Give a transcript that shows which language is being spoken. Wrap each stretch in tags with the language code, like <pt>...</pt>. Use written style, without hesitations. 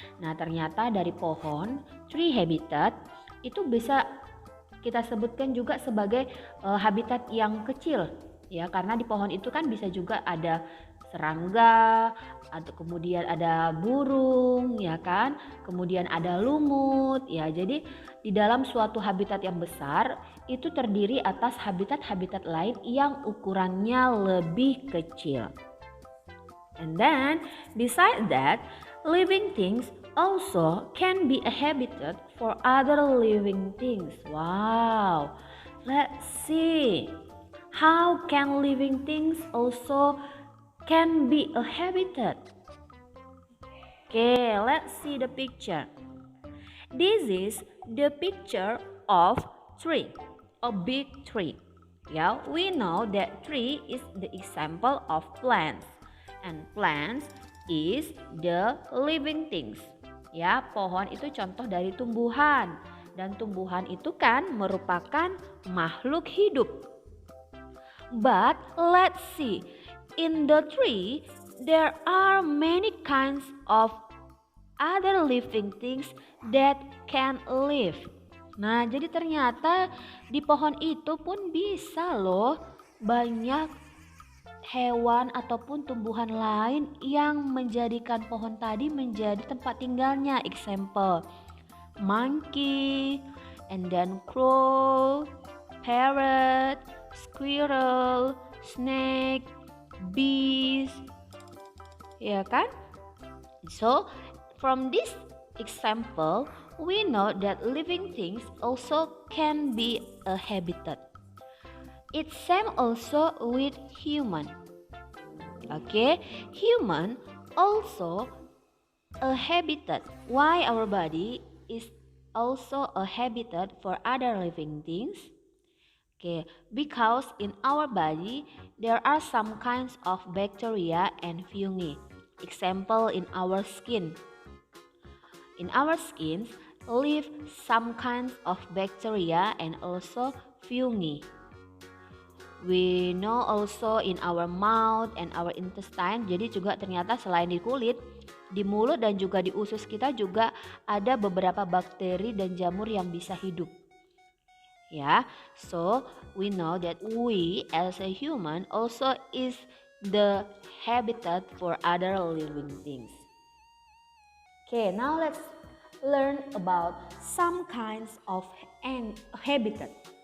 <id>Nah, ternyata dari pohon, tree habitat itu bisa kita sebutkan juga sebagai habitat yang kecil, ya, karena di pohon itu kan bisa juga ada serangga, atau kemudian ada burung, ya kan? Kemudian ada lumut, ya. Jadi di dalam suatu habitat yang besar itu terdiri atas habitat-habitat lain yang ukurannya lebih kecil.</id> <en>And then besides that, living things also can be a habitat for other living things. Wow. Let's see. How can living things also can be a habitat? Okay, let's see the picture. This is the picture of tree, a big tree. Yeah, we know that tree is the example of plants, and plants is the living things.</en> <id>Ya, pohon itu contoh dari tumbuhan, dan tumbuhan itu kan merupakan makhluk hidup.</id> <en>But let's see, in the tree there are many kinds of other living things that can live.</en> <id>Nah, jadi ternyata di pohon itu pun bisa loh banyak hewan ataupun tumbuhan lain yang menjadikan pohon tadi menjadi tempat tinggalnya.</id> <en>Example, monkey, and then crow, parrot, squirrel, snake, bees.</en> <id>Ya kan?</id> <en>So, from this example, we know that living things also can be a habitat. It's same also with human. Okay, human also a habitat. Why our body is also a habitat for other living things? Okay, because in our body there are some kinds of bacteria and fungi. Example, in our skin. In our skins live some kinds of bacteria and also fungi. We know also in our mouth and our intestine.</en> <id>Jadi juga ternyata selain di kulit, di mulut dan juga di usus kita juga ada beberapa bakteri dan jamur yang bisa hidup.</id> <en>Ya, so we know that we as a human also is the habitat for other living things. Okay, now let's learn about some kinds of habitat.</en>